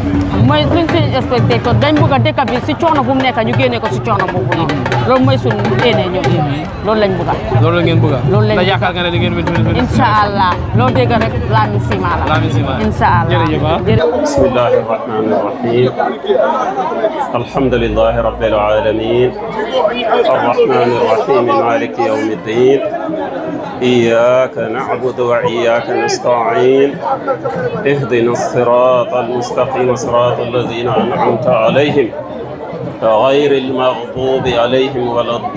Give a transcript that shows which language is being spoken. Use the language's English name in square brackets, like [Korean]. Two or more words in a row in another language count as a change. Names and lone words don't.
[Wolof] mooy luñ suñu expectation dañ bugga dëkk bi si coono bu mu nekk ñu génnee ko si coono boobu noonu loolu mooy suñu yéene ñëw loolu lañ bugga loolu la ngeen bugga loolu lañ da yaakaar nga ne di ngeen win 2026 [Arabic] إن شاء الله [Wolof] loo dégg rek Lamin ciment la Lamin ciment [Arabic] إن شاء الله [Wolof] jërëjëf [Arabic] بسم الله الرحمن الرحيم الحمد لله رب العالمين الرحمن الرحيم مالك يوم الدين إياك نعبد وإياك نستعين اهدنا الصراط المستقيم صراط الذين أنعمت عليهم غير المغضوب عليهم ولا